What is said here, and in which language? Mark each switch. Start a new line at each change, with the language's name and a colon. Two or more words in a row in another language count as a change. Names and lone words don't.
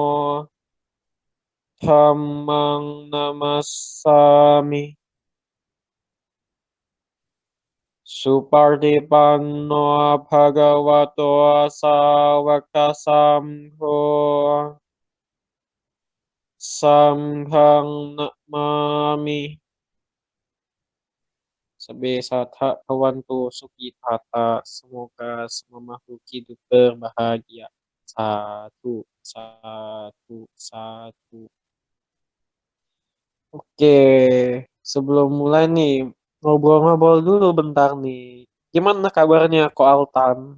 Pali: dhammang namassami Supartipanno bhagavato sawaka sangho Sanghang namami Sabe satha bhavantu sukhitata.
Indonesian: Semoga semua makhluk hidup berbahagia.
Pali: Satu, satu, satu.
Indonesian: Oke, sebelum mulai nih, ngobrol-ngobrol dulu bentar nih. Gimana kabarnya Ko Altan?